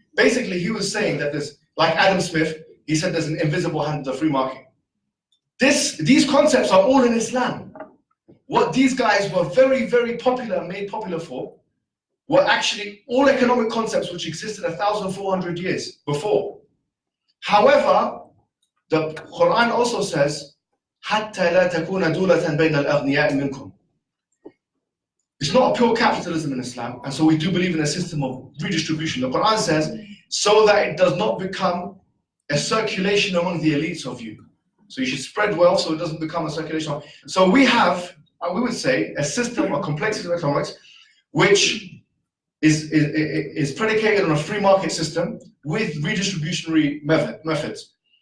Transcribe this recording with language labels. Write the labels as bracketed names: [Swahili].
[English] Basically, he was saying that there's, like Adam Smith, he said there's an invisible hand of the free market. These concepts are all in Islam. What these guys were very, very popular, made popular for, were actually all economic concepts which existed 1,400 years before. However, the Quran also says, [Arabic] حَتَّى لَا تَكُونَ دُولَةً بَيْنَ الْأَغْنِيَاءِ مِنْكُمْ. [English] It's not a pure capitalism in Islam, and so we do believe in a system of redistribution. The Quran says, so that it does not become a circulation among the elites of you. So you should spread wealth so it doesn't become a circulation. So we have, we would say, a system, a complexity of economics, which is predicated on a free market system with redistributionary methods.